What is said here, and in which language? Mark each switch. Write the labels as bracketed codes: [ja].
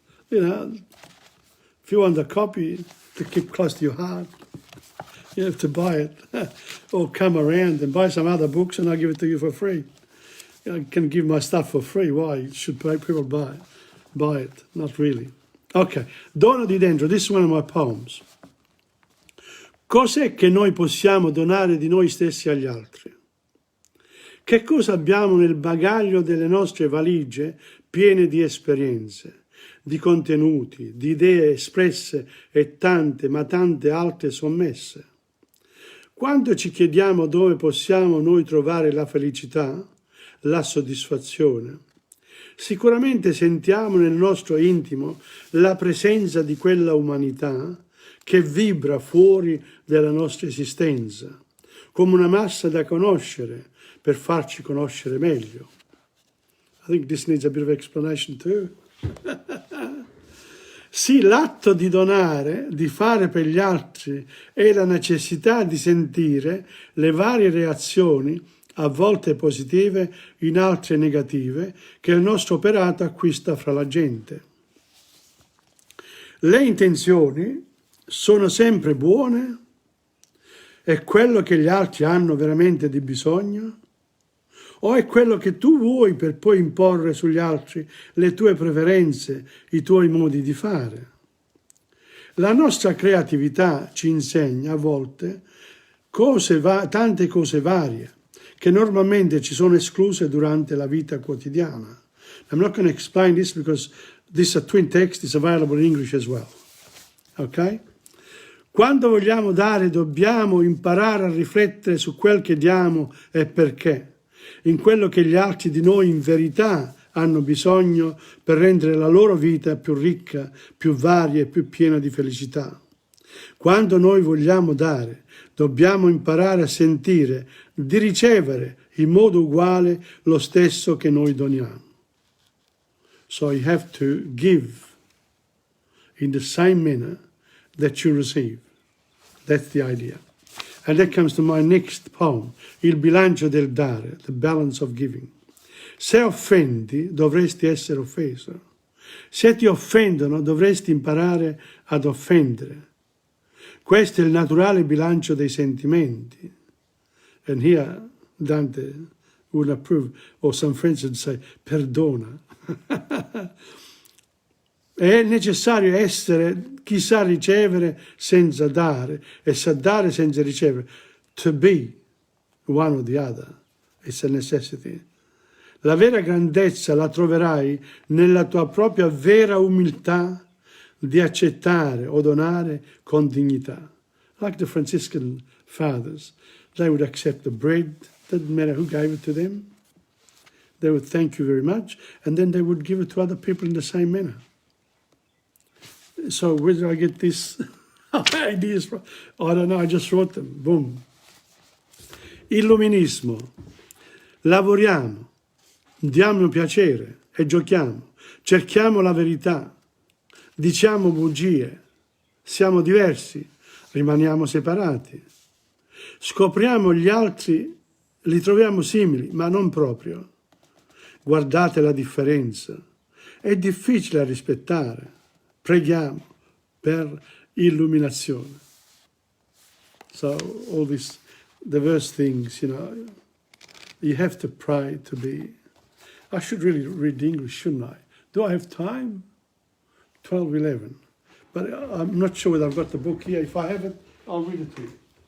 [en] You know, if you want a copy to keep close to your heart, you have to buy it or come around and buy some other books and I'll give it to you for free. I can give my stuff for free. Why should people buy it? [it] Not really. Okay, Dono di dentro. This is one of my poems. Cos'è che noi possiamo donare di noi stessi agli altri? Che cosa abbiamo nel bagaglio delle nostre valigie piene di esperienze, di contenuti, di idee espresse e tante, ma tante altre sommesse? Quando ci chiediamo dove possiamo noi trovare la felicità, la soddisfazione, sicuramente sentiamo nel nostro intimo la presenza di quella umanità che vibra fuori dalla nostra esistenza, come una massa da conoscere per farci conoscere meglio. [en] I think this needs a bit of explanation too. [it] Sì, l'atto di donare, di fare per gli altri, è la necessità di sentire le varie reazioni, a volte positive, in altre negative, che il nostro operato acquista fra la gente. Le intenzioni sono sempre buone? È quello che gli altri hanno veramente di bisogno? O è quello che tu vuoi per poi imporre sugli altri le tue preferenze, i tuoi modi di fare? La nostra creatività ci insegna a volte tante cose varie che normalmente ci sono escluse durante la vita quotidiana. [en] I'm not going to explain this because this twin text is available in English as well. Ok? [it] Quando vogliamo dare dobbiamo imparare a riflettere su quel che diamo e perché, in quello che gli altri di noi in verità hanno bisogno per rendere la loro vita più ricca, più varia e più piena di felicità. Quando noi vogliamo dare, dobbiamo imparare a sentire di ricevere in modo uguale lo stesso che noi doniamo. [en] So you have to give in the same manner that you receive. That's the idea. And that comes to my next poem, Il bilancio del dare, the balance of giving. [it] Se offendi, dovresti essere offeso. Se ti offendono, dovresti imparare ad offendere. Questo è il naturale bilancio dei sentimenti. [en] And here Dante would approve, or some friends would say, [it] perdona. È necessario essere chi sa ricevere senza dare e sa dare senza ricevere. [en] To be one or the other. It's a necessity. [it] La vera grandezza la troverai nella tua propria vera umiltà di accettare o donare con dignità. [en] Like the Franciscan fathers, they would accept the bread, didn't matter who gave it to them. They would thank you very much, and then they would give it to other people in the same manner. So where did I get these ideas from? I don't know, I just wrote them. Boom. Illuminismo. [it] Lavoriamo, diamo piacere e giochiamo, cerchiamo la verità, diciamo bugie, siamo diversi, rimaniamo separati. Scopriamo gli altri, li troviamo simili, ma non proprio. Guardate la differenza. È difficile da rispettare. Preghiamo per illuminazione. [en] So all these diverse things, you have to pray to be. I should really read English, shouldn't I? Do I have time? 12:11. But I'm not sure whether I've got the book here. If I have it, I'll read it to you.